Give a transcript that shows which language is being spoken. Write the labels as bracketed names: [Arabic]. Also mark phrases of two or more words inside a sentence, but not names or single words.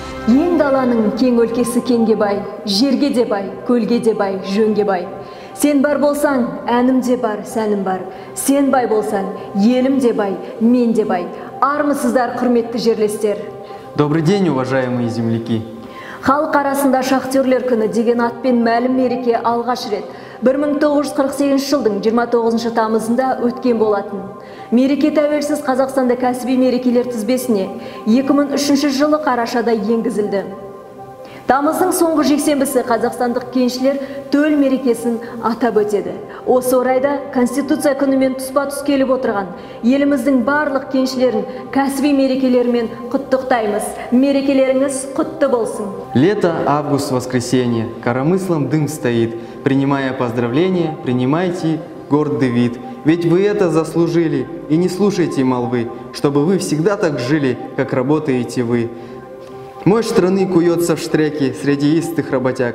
[Kazakh] Ең даланың кең өлкесі кеңге бай, жерге де бай, көлге де бай, жөнге бай. Сен бар болсаң, әнім де бар, сәнім бар. Сен бай болсаң, елім де бай, мен де бай. Армысыздар, құрметті жерлестер. [Russian] Добрый день, уважаемые земляки. [Kazakh] Халық арасында шахтерлер күні деген атпен мәлім мереке алғаш рет 1948 жылдың 29 тамызында өткен болатын. Мереке тәуелсіз Қазақстанда кәсіби мерекелер тізбесіне 2003 жылы қарашада енгізілді. Тамыздың соңғы жексенбісі қазақстандық кеншілер төл мерекесін атап өтеді. Осы орайда Конституция күнімен тұспа-тұс келіп отырған еліміздің барлық кеншілерін кәсіби мерекелерімен құттықтаймыз. Мерекелеріңіз құтты болсын. [Russian] Лето, август, воскресенье, коромыслом дым стоит. Принимая поздравления, принимайте гордый вид. Ведь вы это заслужили, и не слушайте молвы, чтобы вы всегда так жили, как работаете вы. Мощь страны куется в штреке среди истых работяг.